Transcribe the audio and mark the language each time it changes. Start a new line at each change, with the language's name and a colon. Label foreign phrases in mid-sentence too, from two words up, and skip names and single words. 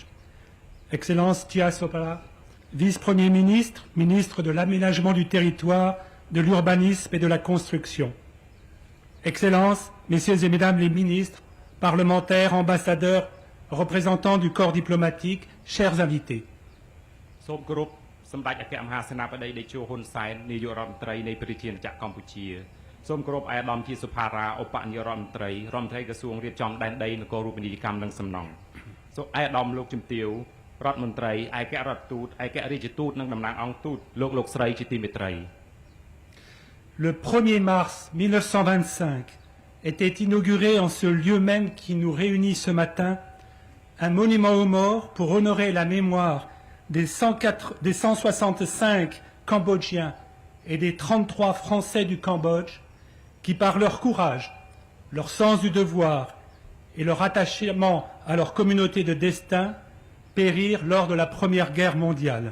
French: Excellence Tia Sopala, Vice-Premier ministre, ministre de l'aménagement du territoire, de l'urbanisme et de la construction. Excellences, Messieurs et Mesdames les ministres, parlementaires, ambassadeurs, représentants du corps diplomatique, chers invités.
Khmer: សូមគោរពសម្ដេចអគ្គមហាសេនាបតីតេជោហ៊ុនសែននាយករដ្ឋមន្ត្រីនៃប្រជាណាចក្រកម្ពុជាសូមគោរពឯកឧត្តមជាសុផារ៉ាឧបនាយករដ្ឋមន្ត្រីក្រសួងរៀបចំដែនដីនគររូបនីយកម្មនិងសំណង់សូមឯកឧត្តមលោកជំទាវរដ្ឋមន្ត្រីឯករដ្ឋទូតឯករាជ្យទូតនិងតំណាងអង្គទូតលោកស្រីជាទីមេត្រី
French: Le 1er mars 1925 était inauguré en ce lieu même qui nous réunit ce matin un monument aux morts pour honorer la mémoire des 165 Cambodgiens et des 33 Français du Cambodge qui, par leur courage, leur sens du devoir et leur attachement à leur communauté de destin, périrent lors de la Première Guerre mondiale.